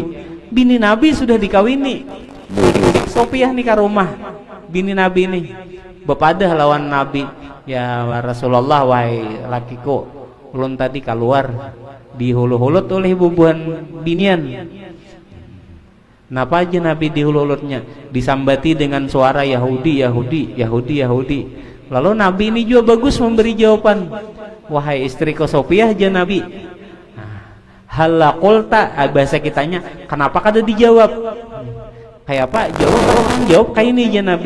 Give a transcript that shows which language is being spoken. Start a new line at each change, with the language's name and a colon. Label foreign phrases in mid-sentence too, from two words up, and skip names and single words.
Banjar: Bini Nabi sudah dikawini. Sophia nih ke rumah bini Nabi nih, bepadah lawan Nabi, ya Rasulullah, wahai lakiku, ulun tadi keluar dihulu-hulut oleh bubuhan binian. Napa aja Nabi dihulu-hulutnya? Disambati dengan suara Yahudi. Lalu Nabi ini juga bagus memberi jawaban. Wahai istriku Sophia aja Nabi, halaqulta, bahasa kitanya kenapa kada dijawab? Kayak apa? Jawab kayak ini aja Nabi.